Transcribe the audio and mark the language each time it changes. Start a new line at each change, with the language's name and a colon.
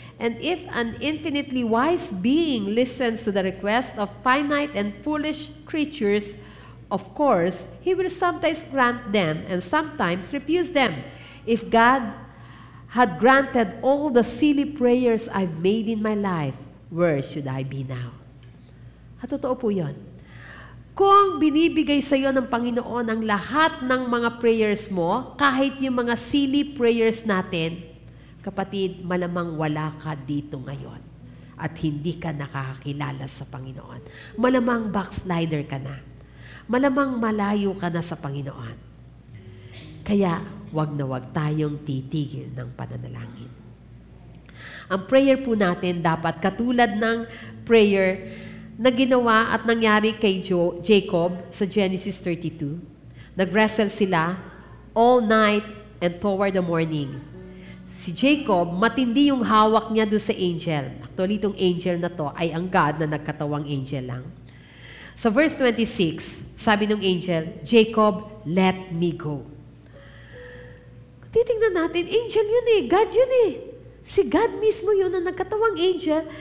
English: And if an infinitely wise being listens to the request of finite and foolish creatures, of course, he will sometimes grant them and sometimes refuse them. If God had granted all the silly prayers I've made in my life, where should I be now?
Filipino: At totoo po yun. Kung binibigay sa iyo ng Panginoon ang lahat ng mga prayers mo, kahit yung mga
English: silly prayers
Filipino: natin, kapatid, malamang wala ka dito ngayon at hindi ka nakakakilala sa Panginoon. Malamang backslider ka na. Malamang malayo ka na sa Panginoon. Kaya, wag na wag tayong titigil ng pananalangin. Ang prayer po natin dapat katulad ng prayer na ginawa at nangyari kay Jacob sa Genesis 32. Nag-wrestle sila
English: all night and toward the morning.
Filipino: Si Jacob, matindi yung hawak niya doon sa angel. Actually, itong angel na to ay ang God na nagkatawang angel lang. Sa verse 26, sabi ng
English: angel, Jacob, let me go.
Filipino: Titingnan natin, angel yun eh, God yun eh. Si God mismo yun na nagkatawang angel.